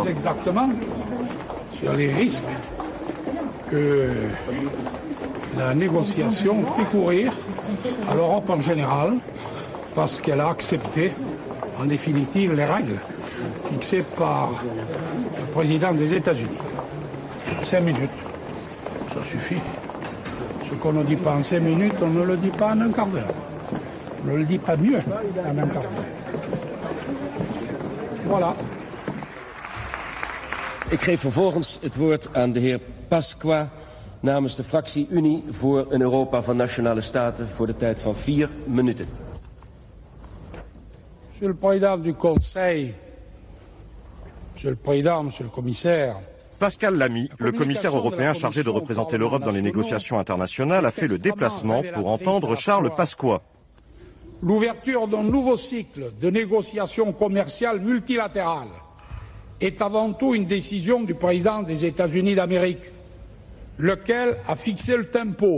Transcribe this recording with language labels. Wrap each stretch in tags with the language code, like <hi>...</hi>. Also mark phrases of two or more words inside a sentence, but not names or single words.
<fr>Plus exactement, sur les risques que la négociation fait courir à l'Europe en général, parce qu'elle a accepté, en définitive, les règles fixées par le président des États-Unis. 5 minutes, ça suffit. Ce qu'on ne dit pas en 5 minutes, on ne le dit pas en un quart d'heure. On ne le dit pas mieux en un quart d'heure. Voilà.</fr> <nl>Ik geef vervolgens het woord aan de heer Pasqua namens de fractie Unie voor een Europa van Nationale Staten voor de tijd van 4 minuten.</nl> <fr>Monsieur le Président du Conseil, Monsieur le Président, Monsieur le Commissaire, Pascal Lamy, le commissaire européen chargé de représenter l'Europe dans les négociations internationales, a fait le déplacement pour entendre Charles Pasqua. L'ouverture d'un nouveau cycle de négociations commerciales multilatérales est avant tout une décision du président des États-Unis d'Amérique, lequel a fixé le tempo.</fr>